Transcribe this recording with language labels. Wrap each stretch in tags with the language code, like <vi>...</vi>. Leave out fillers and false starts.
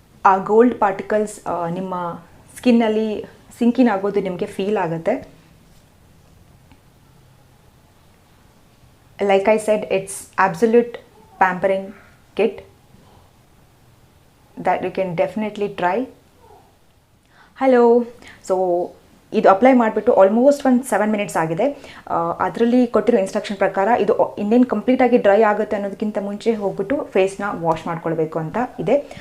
<kn>ಆ gold particles ನಿಮ್ಮ ಸ್ಕಿನ್ನಲ್ಲಿ ಸಿಂಕಿನ್ ಆಗೋದು ನಿಮಗೆ ಫೀಲ್ ಆಗುತ್ತೆ.</kn> <en>Like I said, it's absolute pampering kit that you can definitely try. Hello.</en> <kn>So ಇದು ಅಪ್ಲೈ ಮಾಡಿಬಿಟ್ಟು ಆಲ್ಮೋಸ್ಟ್ ಒಂದು 7 ಮಿನಿಟ್ಸ್ ಆಗಿದೆ. ಅದರಲ್ಲಿ ಕೊಟ್ಟಿರೋ ಇನ್ಸ್ಟ್ರಕ್ಷನ್ ಪ್ರಕಾರ ಇದು ಇನ್ನೇನು ಕಂಪ್ಲೀಟಾಗಿ ಡ್ರೈ ಆಗುತ್ತೆ ಅನ್ನೋದಕ್ಕಿಂತ ಮುಂಚೆ ಹೋಗ್ಬಿಟ್ಟು ಫೇಸ್ನ ವಾಶ್ ಮಾಡ್ಕೊಳ್ಬೇಕು ಅಂತ ಇದೆ.</kn>